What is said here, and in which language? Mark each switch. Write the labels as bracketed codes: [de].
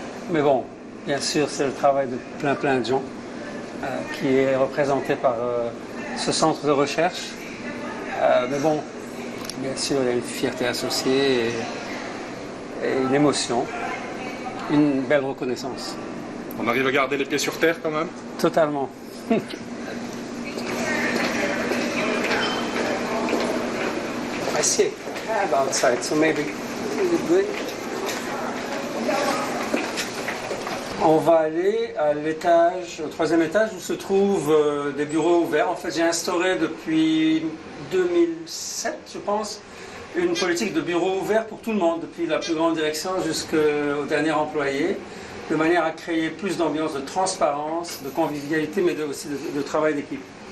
[fr] Mais bon, bien sûr, c'est le travail de plein de gens qui est représenté par ce centre de recherche. Mais bon, bien sûr, il y a une fierté associée et une émotion, une belle reconnaissance. On arrive à garder les pieds sur terre quand même? Totalement. [en] I see a cab outside, so maybe good. [fr] On va aller à l'étage, au 3e étage où se trouvent des bureaux ouverts. En fait, j'ai instauré depuis 2007, je pense, une politique de bureaux ouverts pour tout le monde, depuis la plus grande direction jusqu'au dernier employé, de manière à créer plus d'ambiance de transparence, de convivialité, mais aussi de travail d'équipe.